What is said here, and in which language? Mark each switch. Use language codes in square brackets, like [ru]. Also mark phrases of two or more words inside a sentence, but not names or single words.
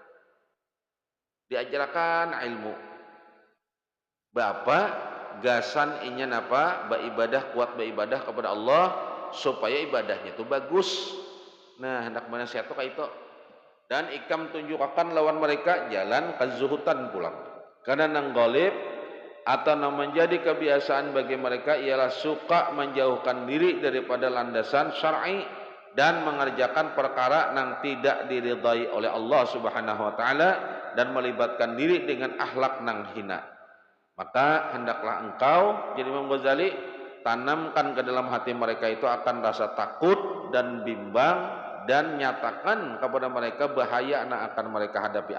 [bjn] Diajarkan ilmu. Bapak gasan ingin apa? [id] Beribadah, kuat beribadah kepada Allah supaya ibadahnya itu bagus. [bjn] Nah, hendak menasihat itu kayak itu. Dan ikam tunjukkan lawan mereka jalan kezuhutan pulang. Karena nang golib atau nang menjadi kebiasaan bagi mereka ialah suka menjauhkan diri daripada landasan syar'i dan mengerjakan perkara nang tidak diridai oleh Allah [ar] سبحانه وتعالى [bjn] dan melibatkan diri dengan akhlak nang hina. [id] Maka hendaklah engkau jadi Imam Ghazali tanamkan ke dalam hati mereka itu akan rasa takut dan bimbang dan nyatakan kepada mereka bahaya yang akan mereka hadapi.